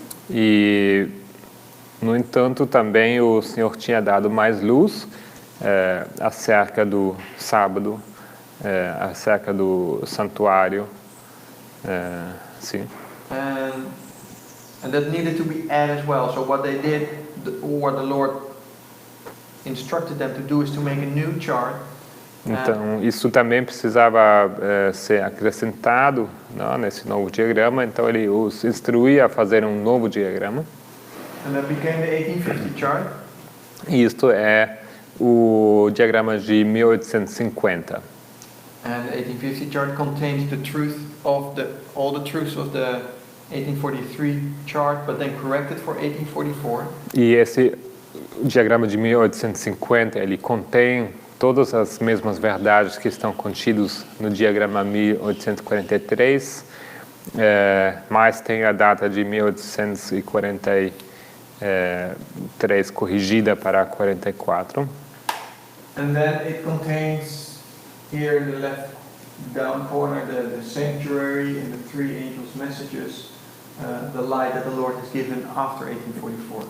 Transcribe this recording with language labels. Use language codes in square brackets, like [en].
[pt] E, no entanto, também o Senhor tinha dado mais luz acerca do sábado, acerca do santuário Sim. [en] And that needed to be added as well. So what they did, what the Lord instructed them to do is to make a new chart. [pt] Então, isso também precisava ser acrescentado, não, nesse novo diagrama. Então, ele os instruía a fazer um novo diagrama. [en] And that became the 1850 chart. [pt] E isto é o diagrama de 1850. [en] And the 1850 chart contains the truth of all the truths of the 1843 chart, but then corrected for 1844. [pt] E esse diagrama de 1850, ele contém todas as mesmas verdades que estão contidas no diagrama 1843, mas tem a data de 1843 corrigida para 44. [en] And then it contains here in the left down corner the sanctuary and the three angels' messages, the light that the Lord has given after 1844.